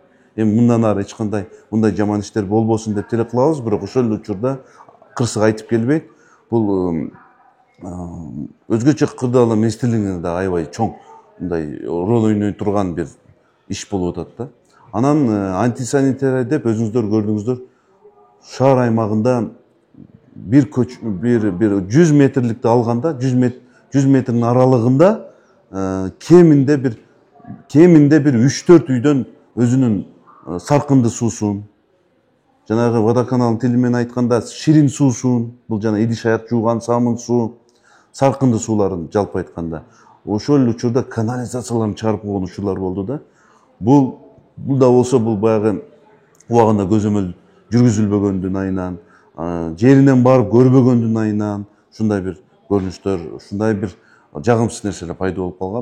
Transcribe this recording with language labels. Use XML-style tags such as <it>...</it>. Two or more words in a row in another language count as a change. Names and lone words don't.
<ky>Эми мындан ары эч кандай мындай жаман иштер болбосун деп тилек кылабыз, бирок ошол эле учурда кырсык айтып келбейт. Бул өзгөчө кырдаалдар министрлигинде да аябай чоң мындай роль ойной турган бир иш болуп атат да. Анан антисанитария деп өзүңүздөр көрдүңүздөр, шаар аймагында бир 100 метрликте алганда 100 метрин аралыгында кеминде бир 3-4 үйдөн өзүнүн саркынды суусун, жанагы водоканалдын тили менен айтканда ширин суусун, бул жана идиш аяк жууган самын суу, саркынды сууларын жалпы айтканда ошол эле учурда канализацияларын чыгарып койгон учурлар болду да. Бул да болсо бул баягы убагында көзөмөл жүргүзүлбөгөндүн айынан, жеринен барып көрбөгөндүн айынан ушундай бир көрүнүштөр, ушундай бир жагымсыз нерселер пайда болуп калган.</ky>